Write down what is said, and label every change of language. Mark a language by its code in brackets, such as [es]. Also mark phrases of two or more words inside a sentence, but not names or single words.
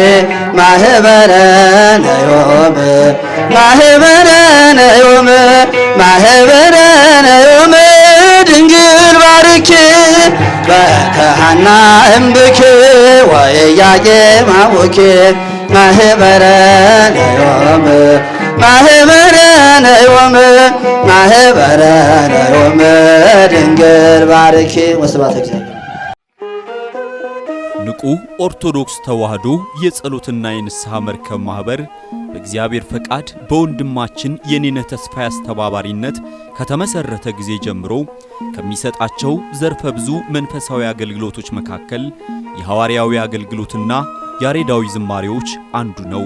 [gez] ማህበረነ ዮም ማህበረነ ዮም ማህበረነ ዮም ድንግል ባርኪ በእንተ ሐና እምብኪ ወኢያቄማውኪ ማህበረነ ዮም ማህበረነ ዮም ማህበረነ ዮም ድንግል ባርኪ ወስብሐት ለእግዚአብሔር። [am] ንቁ ኦርቶዶክስ ተዋሕዶ የጸሎትና የንስሐ መርከብ ማኅበር በእግዚአብሔር ፈቃድ በወንድማችን የኔነህ ተስፋዬ አስተባባሪነት ከተመሠረተ ጊዜ ጀምሮ ከሚሰጣቸው ዘርፈ ብዙ መንፈሳዊ አገልግሎቶች መካከል የሐዋርያዊ አገልግሎትና ያሬዳዊ ዝማሬዎች አንዱ ነው።